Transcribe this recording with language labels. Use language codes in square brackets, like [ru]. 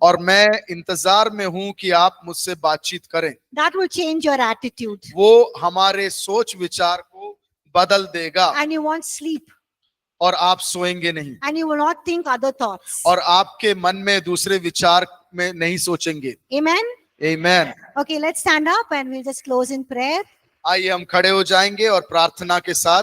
[hi] और मैं इंतजार में हूं कि आप मुझसे बातचीत करें। [en] That will change your attitude. [hi] वो हमारे सोच विचार को बदल देगा [en] And you won't sleep. [hi] और आप सोएंगे नहीं, [en] And you will not think other thoughts. [hi] और आपके मन में दूसरे विचार में नहीं सोचेंगे। [en] Amen? [hi] आमीन। [en] Okay, let's stand up and we'll just close in prayer. [hi] आइए हम खड़े हो जाएंगे और प्रार्थना के साथ